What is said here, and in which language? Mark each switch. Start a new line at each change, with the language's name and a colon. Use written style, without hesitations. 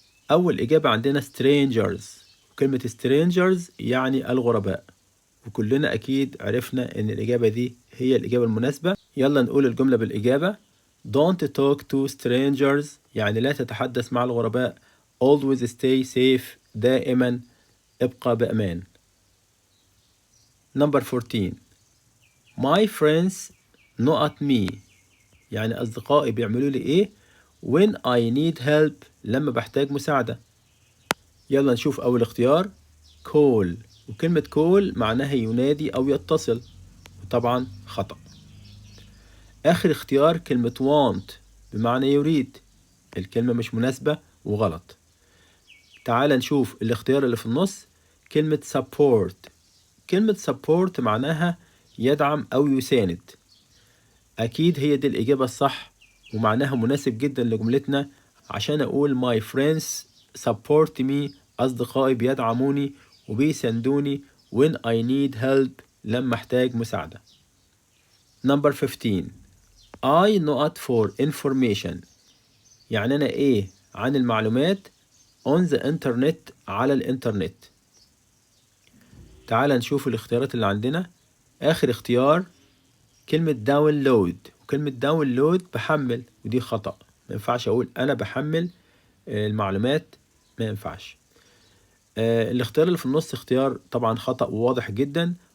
Arabic: أول إجابة عندنا strangers، وكلمة strangers يعني الغرباء، وكلنا أكيد عرفنا إن الإجابة دي هي الإجابة المناسبة. يلا نقول الجملة بالإجابة.
English: Don't talk to strangers
Arabic: يعني لا تتحدث مع الغرباء.
English: Always stay safe
Arabic: دائما ابقى بأمان.
English: Number 14 My friends not me،
Arabic: يعني أصدقائي بيعملوا لي إيه
English: when I need help
Arabic: لما بحتاج مساعدة. يلا نشوف أول اختيار call، وكلمة call معناها ينادي أو يتصل، وطبعا خطأ. آخر اختيار كلمة want بمعنى يريد، الكلمة مش مناسبة وغلط. تعال نشوف الاختيار اللي في النص كلمة support. كلمة support معناها يدعم أو يساند، أكيد هي دي الإجابة الصح، ومعناها مناسب جدا لجملتنا عشان أقول
English: my friends support me،
Arabic: أصدقائي بيدعموني وبيساندوني
English: when I need help
Arabic: لما أحتاج مساعدة.
English: Number 15 I not for information،
Arabic: يعني أنا إيه عن المعلومات
English: on the internet
Arabic: على الإنترنت. تعال نشوف الاختيارات اللي عندنا. آخر اختيار كلمة داونلود، وكلمة داونلود بحمل، ودي خطأ، ما ينفعش أقول أنا بحمل المعلومات، ما ينفعش. الاختيار اللي في النص اختيار طبعا خطأ وواضح جدا.